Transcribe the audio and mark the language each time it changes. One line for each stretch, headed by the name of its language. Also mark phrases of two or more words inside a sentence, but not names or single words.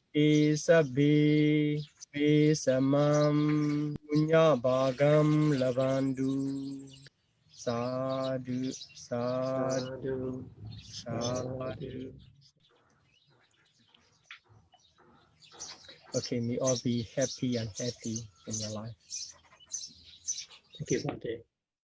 Pali: esabe samam punya bhagam lavandu sadhu sadhu sadhu.
English: Okay, may all be happy and healthy in your life. Thank you, Bante.